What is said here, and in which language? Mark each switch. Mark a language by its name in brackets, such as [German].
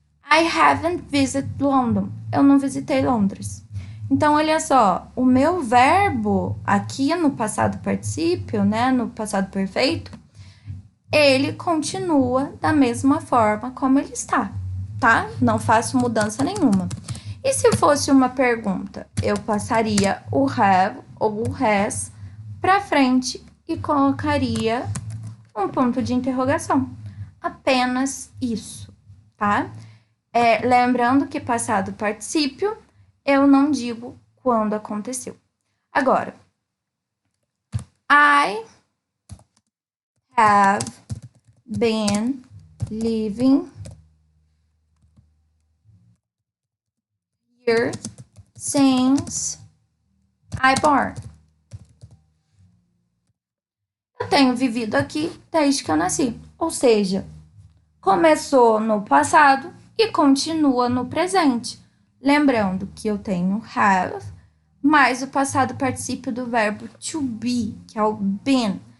[English] I haven't visited London. [Portuguese] Eu não visitei Londres. Então, olha só, o meu verbo aqui no passado particípio, né, no passado perfeito, ele continua da mesma forma como ele está, tá? Não faço mudança nenhuma. E se fosse uma pergunta, eu passaria o have ou o has para frente e colocaria um ponto de interrogação. Apenas isso, tá? Lembrando que passado particípio, eu não digo quando aconteceu. [English] Agora, I have been living here since I born. [Portuguese] Eu tenho vivido aqui desde que eu nasci. Ou seja, começou no passado e continua no presente. Lembrando que eu tenho have, mais o passado particípio do verbo to be, que é o been.